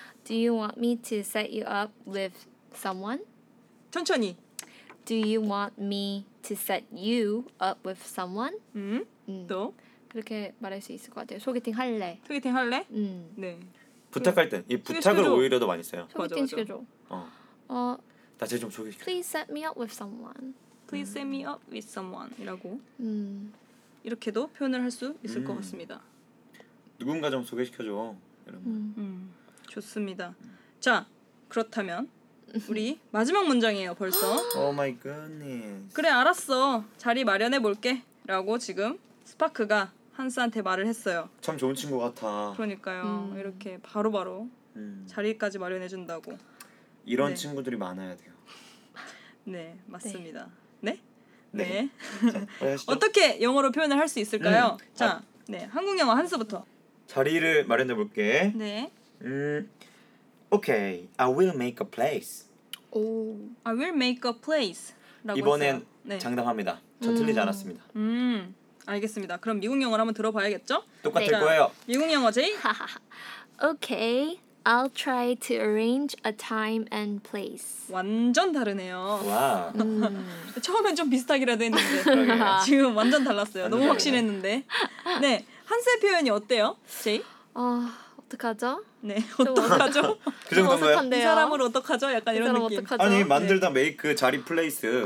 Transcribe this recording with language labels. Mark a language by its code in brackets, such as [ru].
[en] Do you want me to set you up with someone? [ko] 천천히. [en] Do you want me to set you up with someone? [ko] 또 그렇게 말할 수 있을 것 같아요. 소개팅 할래. 소개팅 할래? 네. 부탁할 땐 이 부탁을 시켜줘. 오히려 더 많이 써요. 소개팅 시켜줘. 나 쟤 좀 소개시켜. [en] Please set me up with someone. Please set me up with someone [ko] 이라고. 이렇게도 표현을 할 수 있을 것 같습니다. 누군가 좀 소개시켜줘. 이런 좋습니다. 자, 그렇다면 우리 마지막 문장이에요. 벌써. [en] Oh my goodness. [ko] 그래 알았어. 자리 마련해 볼게.라고 지금 스파크가. 한스한테 말을 했어요. 참 좋은 친구 같아. 그러니까요. 이렇게 바로바로 자리까지 마련해준다고. 이런 네. 친구들이 많아야 돼요. 네, 맞습니다. 네? 네. 네. 자, 어떻게 영어로 표현을 할 수 있을까요? 자, 네, 한국 영어 한스부터. 자리를 마련해볼게. 네. [en] Okay, I will make a place. [ko] 오, [en] I will make a place. [ko] 이번엔 네. 장담합니다. 저 틀리지 않았습니다. 알겠습니다. 그럼 미국 영어를 한번 들어봐야겠죠? 똑같을 네. 거예요. 미국 영어 제이. [en] Okay, I'll try to arrange a time and place. [ko] 완전 다르네요. 와. 처음엔 좀 비슷하기라도 했는데 지금 완전 달랐어요. 완전 너무 확신했는데. 네, 한세 표현이 어때요, 제이? 어떡하죠? 네, 어떡하죠? 그 정도예요. 이 사람을 어떡하죠? 약간 이런 느낌. 어떡하죠? 아니 만들다 네. 메이크 자리 플레이스.